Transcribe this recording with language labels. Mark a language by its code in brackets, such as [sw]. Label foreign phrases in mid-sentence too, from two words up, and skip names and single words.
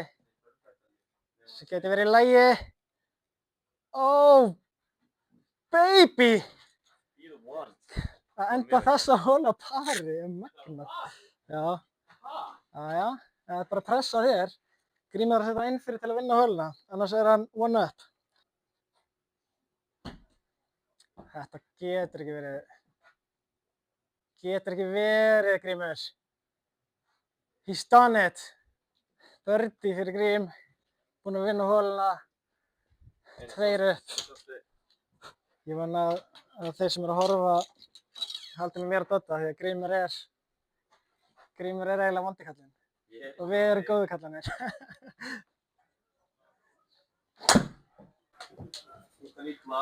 [is] Þessi gæti verið í lagi. [en] Oh, baby! [is] Að enda þessa hóla pari er magnað. Já. Það er bara að pressa þér. Grímur að setja inn fyrir til að vinna hóluna, annars er hann [en] one up. [is] Þetta getur ekki verið, Grímur. [en] He's done it. [is] Birdie fyrir Grím. Búinn að vinna hóluna. 2 upp. Ég vona að þeir sem eru að horfa haldi með mér að Dodda því að Grímur er eiginlega vondi kallinn. Og við erum góðu kallanir. Þú ert að illa.